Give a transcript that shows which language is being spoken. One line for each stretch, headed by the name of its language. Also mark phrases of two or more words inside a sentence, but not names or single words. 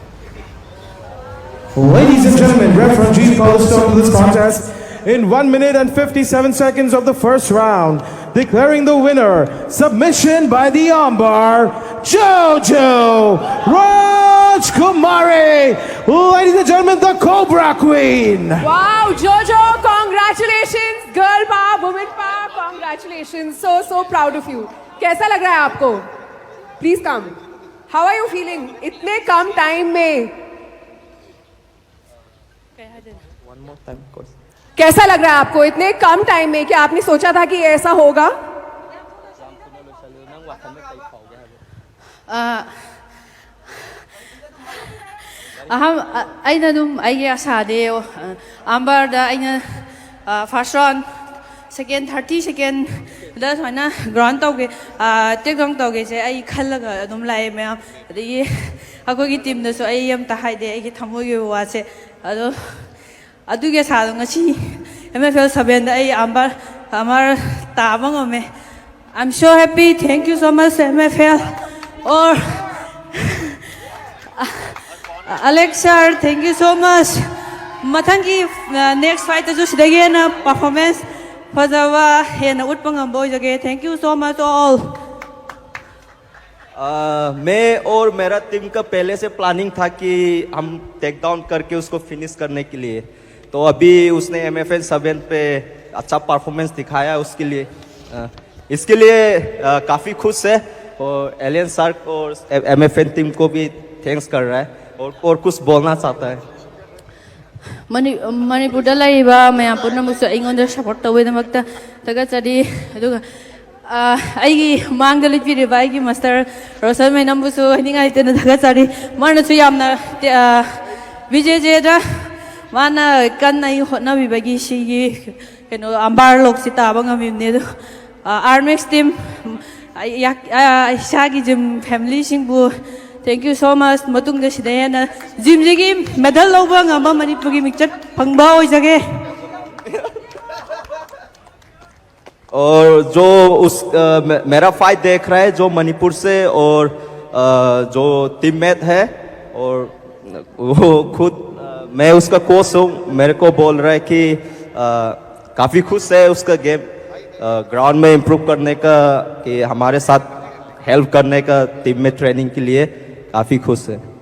English: Ladies and gentlemen, referee calls stop to this contest in 1 minute and 57 seconds of the first round, declaring the winner, submission by the armbar, Jojo Rajkumari. Ladies and gentlemen, the Cobra Queen. Wow, Jojo, congratulations. Girl power, woman power, congratulations. So proud of you.
Hindi: कैसा लग रहा है आपको?
English: Please come. How are you feeling?
Hindi: इतने कम time में. कैसा लग रहा है आपको इतने कम टाइम में? क्या आपने सोचा था कि ऐसा होगा?
Manipuri: ꯑꯩꯅ ꯑꯗꯨꯝ ꯑꯩꯒꯤ ꯑꯁꯥꯗꯤ ꯑꯝꯕꯔꯗ ꯑꯩꯅ
English: first round second
Manipuri: 30 ꯁꯦꯀꯦꯟꯗ ꯁꯨꯃꯥꯏꯅ ꯒ꯭ꯔꯥꯎꯟ ꯇꯧꯒꯦ
English: take down
Manipuri: ꯇꯧꯒꯦꯁꯦ ꯑꯩ ꯈꯜꯂꯒ ꯑꯗꯨꯝ ꯂꯥꯛꯑꯦ ꯃꯌꯥꯝ ꯑꯗꯒꯤ ꯑꯩꯈꯣꯏꯒꯤ ꯇꯤꯝꯗꯁꯨ ꯑꯩ ꯑꯝꯇ ꯍꯥꯏꯗꯦ ꯑꯩꯒꯤ ꯊꯃꯣꯏꯒꯤ ꯋꯥꯁꯦ ꯑꯗꯣ ꯑꯗꯨꯒꯤ ꯑꯁꯥꯗꯣ ꯉꯁꯤ MFL 7ꯗ ꯑꯩ ꯑꯃꯔ ꯇꯥꯕ ꯉꯝꯃꯦ.
English: I'm so happy. Thank you so much MFL. Or Alex sir, thank you so much.
Manipuri: Mathangi
English: next fight
Manipuri: asu sidagi hena performance fazaba hena utpa ngamba oijage.
English: Thank you so much all.
Hindi: मैं और मेरा टीम का पहले से प्लानिंग था कि हम
English: take down
Hindi: करके उसको फिनिश करने के लिए. तो अभी उसने MFL 7 पे अच्छा परफॉर्मेंस दिखाया उसके लिए. इसके लिए काफ़ी खुश है और एलियन सर और MFL टीम को भी थैंक्स कर रहा है और कुछ बोलना चाहता है.
Manipuri: Manipurda laiba mayam punnamusu aingonda support tawidamata tagachari aduga aigi mangda lipiriba aigi master Rosal mainambusu hiningai tena tagachari manasu yamna BJJ da mana kannai hotnabibagi sigi keno ambar loksi taba ngamimne do Armex team Shagi
English: Jim family
Manipuri: singbu.
English: Thank you so much.
Manipuri: Matungda sidayana Jimjigi medal lawba ngamba Manipuri michat phangba oijage.
Hindi: और जो उस मेरा फाइट देख रहा है जो मणिपुर से और जो टीममेट है और वो खुद मैं उसका कोच हूँ मेरे को बोल रहा है कि काफ़ी खुश है उसका
English: game ground
Hindi: में इम्प्रूव करने का कि हमारे साथ हेल्प करने का टीम में ट्रेनिंग के लिए काफ़ी खुश है.